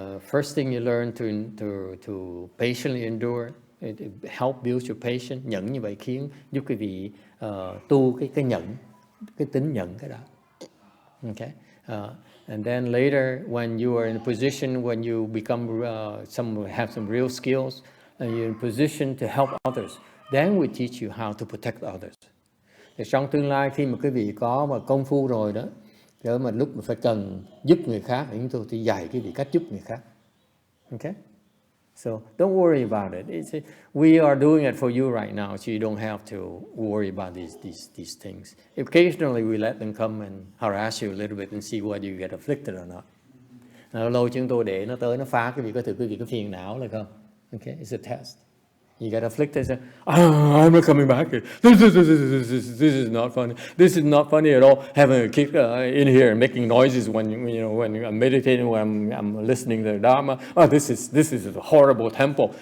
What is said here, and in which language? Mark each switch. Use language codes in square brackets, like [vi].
[en] First thing you learn to patiently endure. It help build your patience. [vi] Nhẫn như vậy giúp quý vị tu cái nhẫn, cái tính nhẫn cái đó. [en] Okay. And then later, when you are in a position, when you become have some real skills, and you're in a position to help others, then we teach you how to protect others. [vi] Thì trong tương lai khi mà quý vị có mà công phu rồi đó, rồi mà lúc mà phải cần giúp người khác, thì chúng tôi thì dạy quý vị cách giúp người khác. [en] Okay. So don't worry about it. We are doing it for you right now, so you don't have to worry about these things. Occasionally we let them come and harass you a little bit and see whether you get afflicted or not. [vi] Lâu chúng tôi để nó tới nó phá quý vị có thử quý vị có phiền não là không? [en] Okay, it's a test. You get afflicted, say, I'm not coming back here. This is not funny. This is not funny at all. Having a kid in here and making noises when I'm meditating, when I'm listening to the Dharma. Oh, this is a horrible temple.